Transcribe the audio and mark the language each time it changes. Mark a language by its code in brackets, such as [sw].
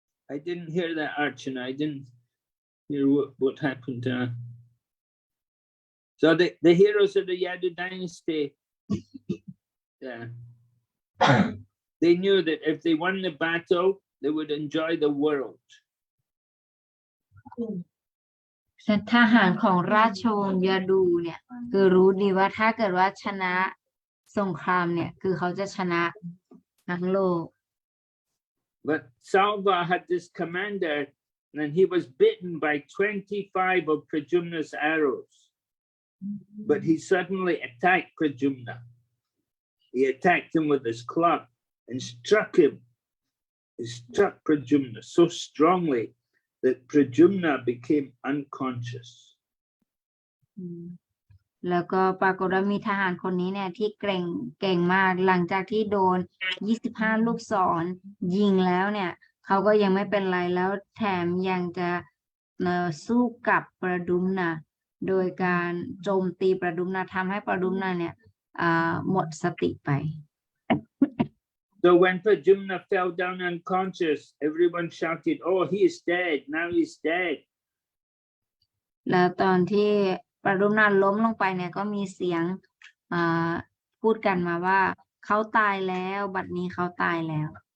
[en] I didn't hear that, Archana. I didn't hear what happened. So the heroes of the Yadu dynasty, yeah, they knew that if they won the battle, they would enjoy the world. [th] ทหารของราชวงศ์ยาดูเนี่ยคือรู้ดีว่าถ้าเกิดว่าชนะสงครามเนี่ยคือเขาจะชนะทั้งโลก [en] But Salva had this commander, and he was bitten by 25 of Pradyumna's arrows. But he suddenly attacked Pradyumna. He attacked him with his club and struck him. He struck Pradyumna so strongly that Pradyumna became unconscious. [th] แล้วก็ปรากฏว่ามีทหารคนนี้เนี่ยที่เก่งมากหลังจากที่โดน25 ลูกศรยิงแล้วเนี่ยเขาก็ยังไม่เป็นไรแล้วแถมยังจะสู้กับประดุมนะโดยการโจมตีประดุมนะทำให้ประดุมนะเนี่ยหมดสติไป [en] So when Pradyumna fell down unconscious, everyone shouted, "Oh, he is dead! Now he's dead!" [th] แล้วตอนที่ประดุมนะล้มลงไปเนี่ยก็มีเสียงพูดกันมาว่าเขาตายแล้วบัดนี้เขาตายแล้ว